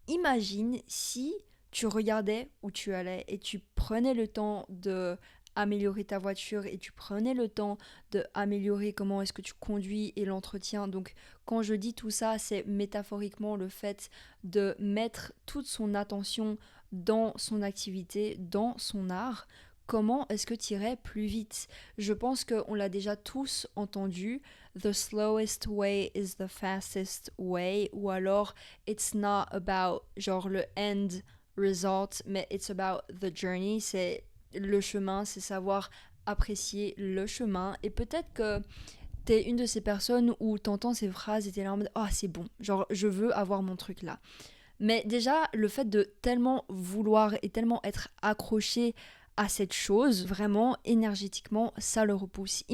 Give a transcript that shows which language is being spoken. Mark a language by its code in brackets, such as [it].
[fr] Imagine si tu regardais où tu allais et tu prenais le temps de améliorer ta voiture et tu prenais le temps de améliorer comment est-ce que tu conduis et l'entretien. Donc quand je dis tout ça, c'est métaphoriquement le fait de mettre toute son attention dans son activité, dans son art. Comment est-ce que tu irais plus vite? Je pense qu'on l'a déjà tous entendu. [en] The slowest way is the fastest way. [fr] Ou alors, [en] it's not about [fr] genre le [en] end result, [fr] mais [en] it's about the journey. [fr] C'est le chemin, c'est savoir apprécier le chemin. Et peut-être que t'es une de ces personnes où t'entends ces phrases et t'es là en mode « Ah, c'est bon, genre je veux avoir mon truc là ». Mais déjà, le fait de tellement vouloir et tellement être accroché à cette chose, vraiment énergétiquement, ça le repousse.